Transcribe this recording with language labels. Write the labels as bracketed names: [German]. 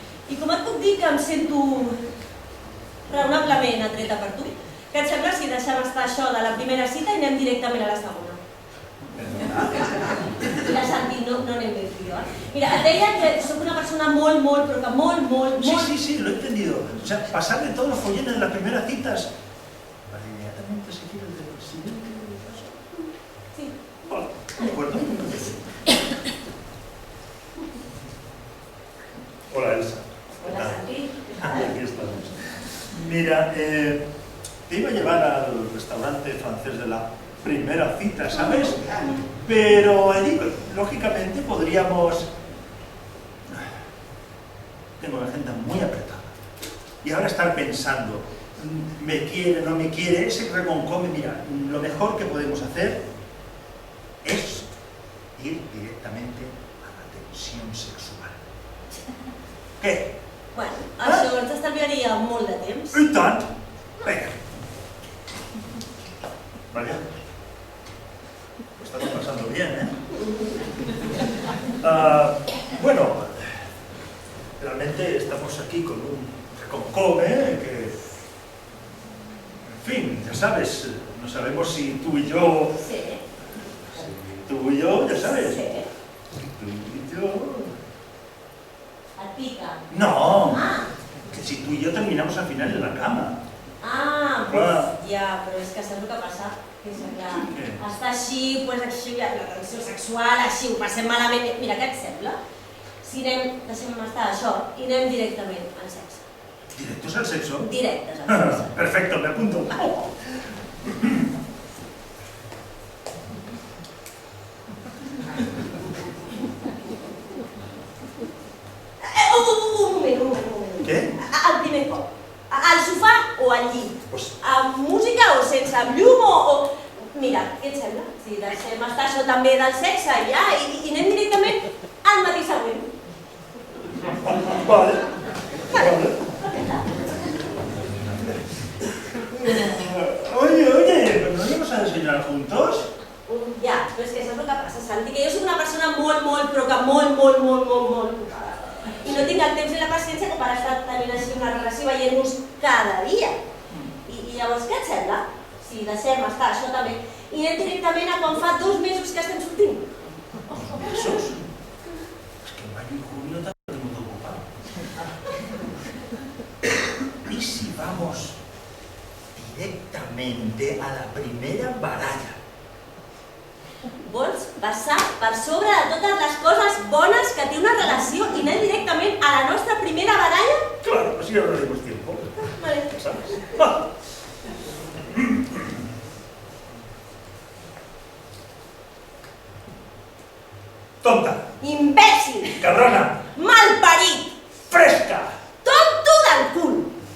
[Catalan] I com et puc dir que em sento raonablement atreta per tu, què et sembla si deixem estar això de la primera cita i anem directament a la segona? Mira, Santi, no anem bé tu i jo. Mira, et deia que sóc una persona molt, però que molt... [Spanish] Sí, lo he entendido. O sea, pasarle todos los folletos de las primeras citas para inmediatamente seguir el del siguiente paso. Sí. Vale, de acuerdo. Hola, Elsa. Hola, Santi. Aquí estamos. Mira, te iba a llevar al restaurante francés de la primera cita, ¿sabes? Pero allí, lógicamente, podríamos... Tengo la agenda muy apretada. Y ahora estar pensando, ¿me quiere, no me quiere? Ese reconcome, mira, lo mejor que podemos hacer es ir directamente a la tensión sexual. [Catalan] Què? Bueno, això ens estalviaria molt de temps. I tant! Venga. Vale. [Spanish] Lo estamos pasando bien, ¿eh? Bueno, realmente estamos aquí con un reconcome que... En fin, ya sabes, no sabemos si tú y yo... Sí. Si tú y yo, ya sabes. Sí. Tú y yo... [Catalan] Et pica. [Spanish] No, que si tú y yo terminamos al final en la cama. [Catalan] Pues ja, però és que saps el que passa? Que és que Què? està així, pues així, la tensió sexual, així, ho passem malament. Mira, què et sembla? Si anem, deixem estar això, i anem directament al sexe. [Spanish] ¿Directos al sexo? [Catalan] Directes al sexe. [Spanish] Perfecto, me apunto. [Catalan] Un moment. Què? El primer cop. Al sofà o al llit? Pues, Amb música o sense, amb llum o... Mira, què et sembla? Si deixem estar això també del sexe ja i anem directament al matí següent. vale. Vale. [Spanish] Oye, ¿pero no íbamos a desayunar juntos? [Catalan] Ja, però és que saps el que passa, Santi? Que jo soc una persona molt, però que molt ocupada. I no tinc el temps ni la paciència com per estar tenint així una relació veient-nos cada dia. I llavors, què et sembla? Si deixem estar això també i anem directament a quan fa 2 mesos que estem sortint. ¿Mesos? [Spanish] Es que mayo y junio también tengo ocupado. ¿Y si vamos directamente a la primera baralla? [Catalan] Vols passar per sobre de totes les coses bones que té una relació i anar directament a la nostra primera baralla? [Spanish] Claro, así ahorraremos tiempo. Vale. ¿Sabes? Va. Tonta, [Catalan] Imbècil! [Spanish] cabrona, [Catalan] Malparit! [Spanish] fresca. [Catalan] Tonto del cul!